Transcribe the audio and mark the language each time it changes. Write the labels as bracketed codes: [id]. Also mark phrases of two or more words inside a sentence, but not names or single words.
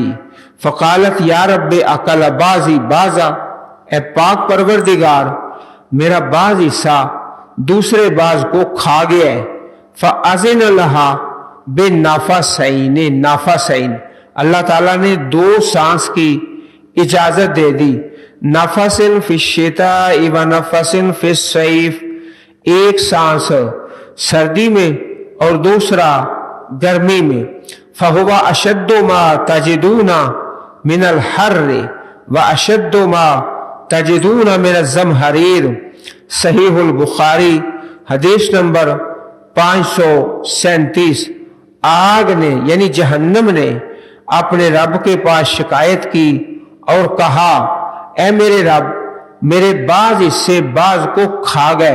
[ar] فقالت يا رب أكل بعضي بعضا, [ur] اے پاک پروردگار میرا بعض حصہ دوسرے بعض کو کھا گیا ہے. [ar] فأذن لها بنفسين، نفسين [ur] اللہ تعالیٰ نے دو سانس کی اجازت دے دی. [ar] نفسٍ في الشتاء ونفسٍ في الصيف, [ur] ایک سانس سردی میں اور دوسرا گرمی میں. [ar] فهو أشد ما تجدون من الحر وأشد ما تجدون من الزمهرير. [ur] صحیح البخاری حدیث نمبر 537. آگ نے یعنی جہنم نے اپنے رب کے پاس شکایت کی اور کہا، اے میرے رب میرے بعض حصے بعض کو کھا گئے.